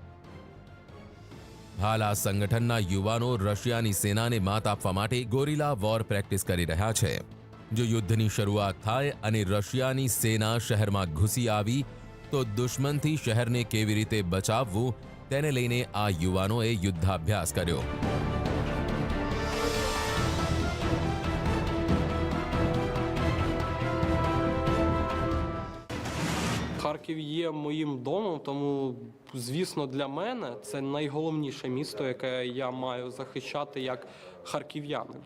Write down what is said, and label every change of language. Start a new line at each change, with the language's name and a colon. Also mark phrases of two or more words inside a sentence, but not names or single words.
Gujarati: હાલ આ સંગઠનના યુવાનો રશિયાની સેનાને માત આપવા માટે ગોરિલા વોર પ્રેક્ટિસ કરી રહ્યા છે. જો યુદ્ધની શરૂઆત થાય અને રશિયાની સેના શહેરમાં ઘૂસી આવી તો દુશ્મનથી શહેરને કેવી રીતે બચાવવું તેને લઈને આ યુવાનોએ યુદ્ધાભ્યાસ કર્યો.
Ukrainian: Харків є моїм домом, тому, звісно, для мене це найголовніше місто, яке я маю захищати як харків'янин.